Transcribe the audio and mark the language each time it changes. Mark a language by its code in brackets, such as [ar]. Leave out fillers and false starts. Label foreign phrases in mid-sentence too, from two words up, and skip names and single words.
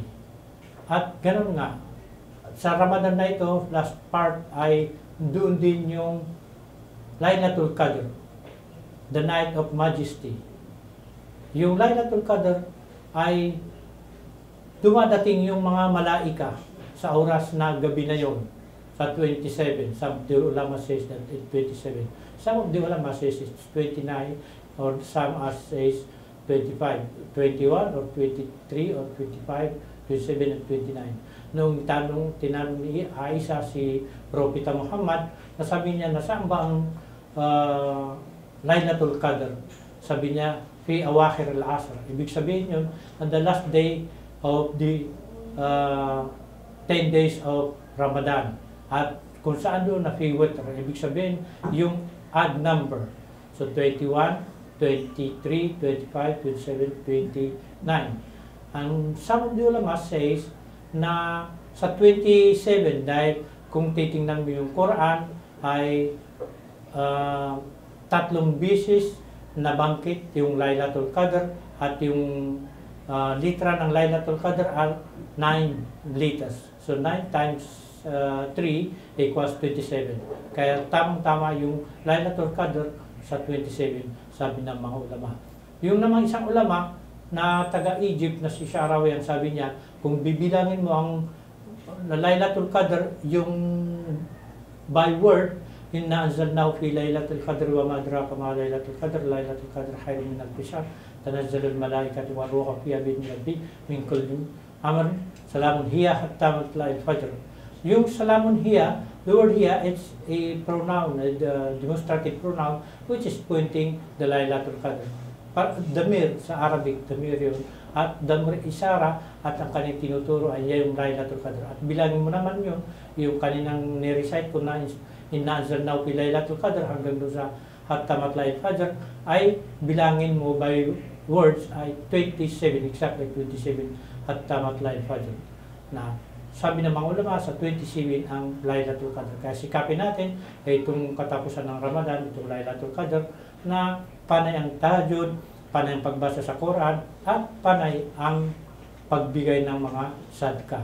[tl] At ganoon nga, sa Ramadan na ito, [en] last part [tl] ay doon din yung Laylatul Qadr, [en] the Night of Majesty. [tl] Yung Laylatul Qadr ay dumadating yung mga malaika sa oras na gabi na yon, sa 27. [en] Some of the ulama says that it's 27. Some of the ulama says it's 29, or some says 25, 21 or 23 or 25, 27 and 29. [tl] Nung tinanong ni Aisha si Propeta Muhammad, nasabi niya, nasaan ba ang Laylatul Qadr? Sabi niya, [ar] في أواخر العصر. [tl] Ibig sabihin yun, [en] on the last day of the 10 days of Ramadan. [tl] At kung saan doon na [ar] في وتر, [tl] ibig sabihin yung [en] odd number. [tl] So 21, 23, 25, 27, 29. Ang [en] some of the ulama says [tl] na sa 27, dahil kung titingnan mo yung Quran ay tatlong beses nabangkit yung Laylatul Qadr, at yung litra ng Laylatul Qadr ay 9 liters. [en] So 9 times 3 equals 27. [tl] Kaya tamang-tama yung Laylatul Qadr sa 27, sabi ng mga ulama. Yung namang isang ulama na taga-Egypt na si Sharawi, sabi niya, kung bibilangin mo ang Laylatul Qadr, yung [en] by word, [ar] إنا أنزلناه في ليلة القدر وما أدراك ما ليلة القدر ليلة القدر خير من ألف شهر تنزل الملائكة والروح فيها بإذن من كل أمر سلام هي حتى مطلع الفجر. Yung سلام هي, [en] the word hiya, it's a pronoun, a demonstrative pronoun, which is pointing the Laylatul Qadr. [tl] Damir sa Arabic, damir yun, at [ar] ضمير إشارة, [tl] at ang kanyang tinuturo ay yung Laylatul Qadr. At bilangin mo naman yun, yung kaninang nirecite ko na [ar] إنا أنزلناه في ليلة القدر [tl] hanggang doon sa [ar] حتى مطلع الفجر, [tl] ay bilangin mo [en] by words [tl] ay 27, exactly 27, [ar] حتى مطلع الفجر. [tl] Na sabi ng mga ulama, sa 27 ang Laylatul Qadr. Kaya sikapin natin itong katapusan ng Ramadan, itong Laylatul Qadr, na panay ang tahajjud, panay ang pagbasa sa Quran, at panay ang pagbigay ng mga sadka.